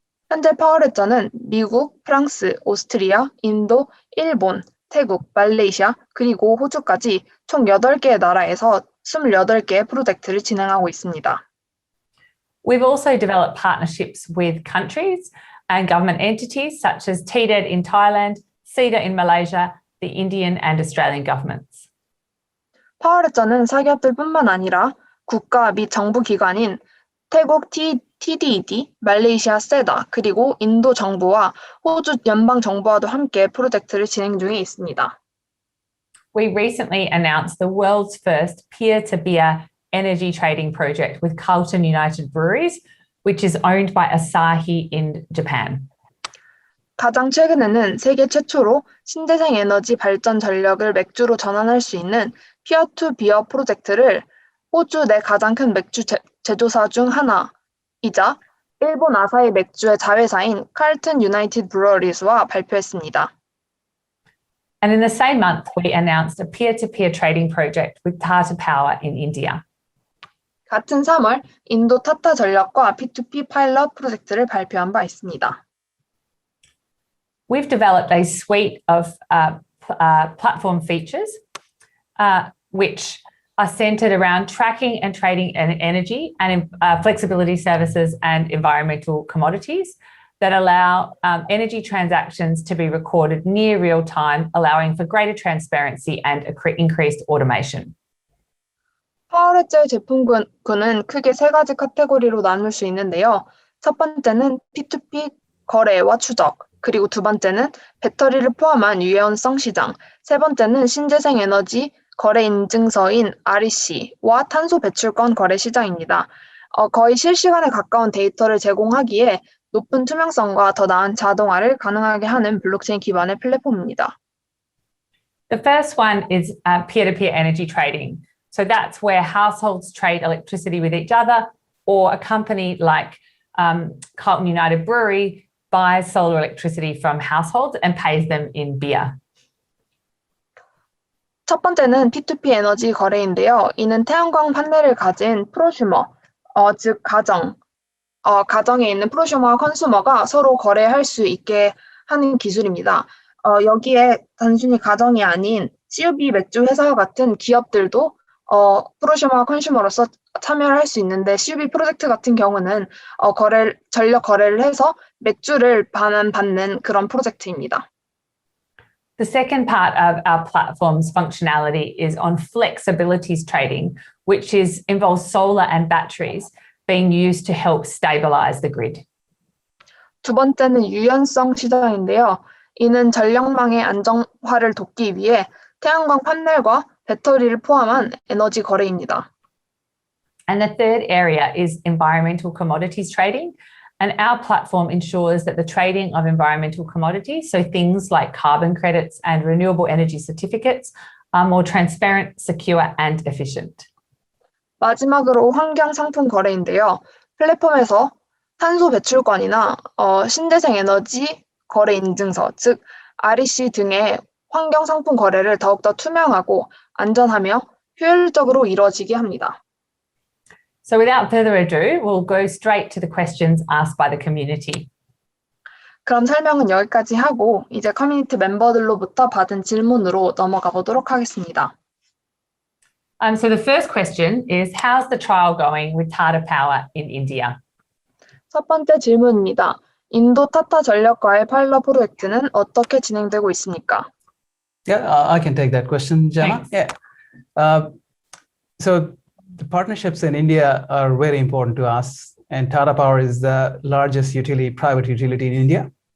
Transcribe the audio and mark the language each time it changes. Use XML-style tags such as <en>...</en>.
<ko>현재 파워레저는 미국, 프랑스, 오스트리아, 인도, 일본, 태국, 말레이시아, 그리고 호주까지 총 8개의 나라에서 28개의 프로젝트를 진행하고 있습니다.</ko> <en>We've also developed partnerships with countries and government entities such as TDED in Thailand, CEDA in Malaysia, the Indian and Australian governments.</en> <ko>파워레저는 사기업들뿐만 아니라 국가 및 정부 기관인 태국 TDED, 말레이시아 세다, 그리고 인도 정부와 호주 연방 정부와도 함께 프로젝트를 진행 중에 있습니다.</ko> <en>We recently announced the world's first peer-to-peer energy trading project with Carlton United Breweries, which is owned by Asahi in Japan.</en> <ko>가장 최근에는 세계 최초로 신재생 에너지 발전 전력을 맥주로 전환할 수 있는 피어-투-비어 프로젝트를 호주 내 가장 큰 맥주 제조사 중 하나이자 일본 아사히 맥주의 자회사인 칼튼 유나이티드 브루어리스와 발표했습니다.</ko> <en>And in the same month, we announced a peer-to-peer trading project with Tata Power in India.</en> <ko>같은 3월 인도 타타 전력과 P2P 파일럿 프로젝트를 발표한 바 있습니다.</ko> <en>We've developed a suite of platform features which are centered around tracking and trading energy and flexibility services and environmental commodities that allow energy transactions to be recorded near real time, allowing for greater transparency and increased automation.</en> <ko>파워레저의 제품군은 크게 3가지 카테고리로 나눌 수 있는데요. 첫 번째는 P2P 거래와 추적, 그리고 두 번째는 배터리를 포함한 유연성 시장, 세 번째는 신재생 에너지 거래 인증서인 REC와 탄소 배출권 거래 시장입니다. 거의 실시간에 가까운 데이터를 제공하기에 높은 투명성과 더 나은 자동화를 가능하게 하는 블록체인 기반의 플랫폼입니다.</ko> <en>The first one is peer-to-peer energy trading. So that's where households trade electricity with each other or a company like Carlton United Brewery buys solar electricity from households and pays them in beer.</en> <ko>첫 번째는 P2P 에너지 거래인데요. 이는 태양광 판넬을 가진 프로슈머, 즉 가정에 있는 프로슈머와 컨슈머가 서로 거래할 수 있게 하는 기술입니다. 여기에 단순히 가정이 아닌 CUB 맥주 회사와 같은 기업들도 프로슈머와 컨슈머로서 참여를 할 수 있는데 CUB 프로젝트 같은 경우는 전력 거래를 해서 맥주를 반환받는 그런 프로젝트입니다.</ko> <en>The second part of our platform's functionality is on flexibilities trading, which involves solar and batteries being used to help stabilize the grid.</en> <ko>두 번째는 유연성 시장인데요. 이는 전력망의 안정화를 돕기 위해 태양광 판넬과 배터리를 포함한 에너지 거래입니다.</ko> <en>And the third area is environmental commodities trading. And our platform ensures that the trading of environmental commodities, so things like carbon credits and renewable energy certificates, are more transparent, secure, and efficient.</en> <ko>마지막으로 환경 상품 거래인데요. 플랫폼에서 탄소 배출권이나 신재생 에너지 거래 인증서, 즉 REC 등의 환경 상품 거래를 더욱더 투명하고 안전하며 효율적으로 이루어지게 합니다.</ko> <en>So without further ado, we'll go straight to the questions asked by the community.</en> <ko>그럼 설명은 여기까지 하고 이제 커뮤니티 멤버들로부터 받은 질문으로 넘어가 보도록 하겠습니다.</ko> <en>So the first question is, how's the trial going with Tata Power in India?</en> <ko>첫 번째 질문입니다. 인도 타타 전력과의 파일럿 프로젝트는 어떻게 진행되고 있습니까?</ko> <en>Yeah, I can take that question, Gemma. Thanks. Yeah. So the partnerships in India are very important to us, and Tata Power is the largest private utility in India.</en>